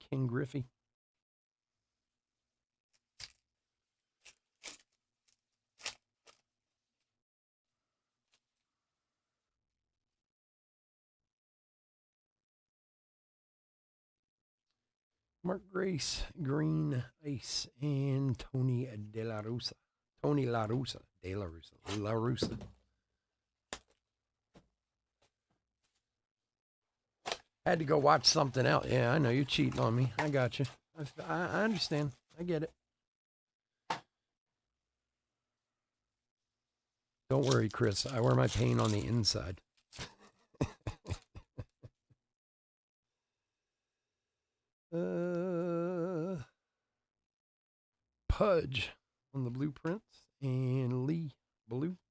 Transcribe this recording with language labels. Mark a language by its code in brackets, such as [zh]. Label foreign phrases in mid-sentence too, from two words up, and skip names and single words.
[en] Ken Griffey. Mark Grace, Green Ice, and Tony De La Russa. Tony La Russa. De La Russa. La Russa. Had to go watch something else. Yeah, I know you're cheating on me. I got you. I understand. I get it. Don't worry, Chris. I wear my pain on the inside. Pudge on the blueprints and Lee blue.